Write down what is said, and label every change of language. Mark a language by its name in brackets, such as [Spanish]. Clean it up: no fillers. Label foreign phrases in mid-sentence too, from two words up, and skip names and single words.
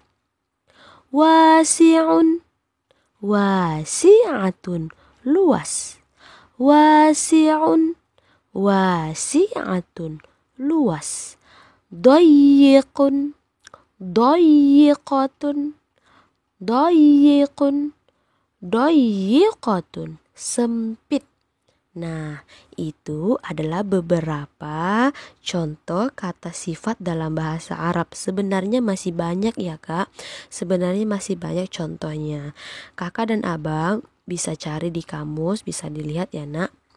[Arabic] واسع، واسعة, luas. واسع، واسعة, luas. ضيق، ضيقة، ضيق, dayyiqatun, [Indonesian] sempit. Nah, itu adalah beberapa contoh kata sifat dalam bahasa Arab. Sebenarnya masih banyak ya kak. Sebenarnya masih banyak contohnya. Kakak dan abang bisa cari di kamus, bisa dilihat ya nak.